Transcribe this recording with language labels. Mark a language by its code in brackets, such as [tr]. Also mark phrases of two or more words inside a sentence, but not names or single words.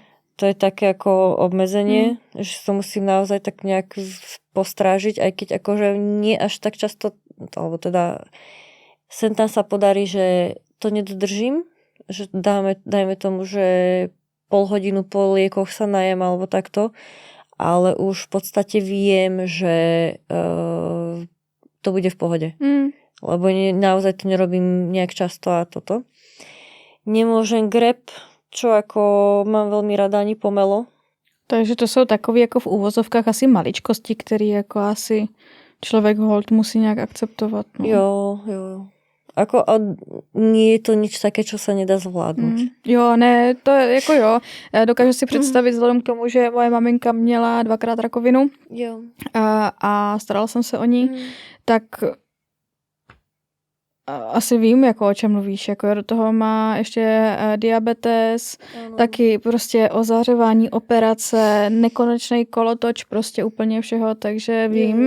[sk] To je také ako obmedzenie, že sa musím naozaj tak nejak postrážiť, aj keď akože nie až tak často, alebo teda sem tam sa podarí, že to nedodržím, že dajme tomu, že pol hodinu po liekoch sa najem alebo takto, ale už v podstate viem, že to bude v pohode. Lebo naozaj to nerobím nejak často a toto. Nemôžem grep, čo ako mám veľmi rada, ani pomelo. [cs] Takže to jsou takové jako v úvozovkách asi maličkosti, které jako asi člověk hold musí nějak akceptovat. No. Jo. [sk] Ako, a nie je to nič také, čo sa nedá zvládnuť. [cs] Jo, ne, to je jako jo. Dokážu si představit vzhledem k tomu, že moje maminka měla 2krát rakovinu jo. A starala jsem se o ní, tak Asi vím, jako o čem mluvíš. Jako do toho má ještě diabetes, taky prostě ozařování, operace, nekonečný kolotoč, prostě úplně všeho, takže vím.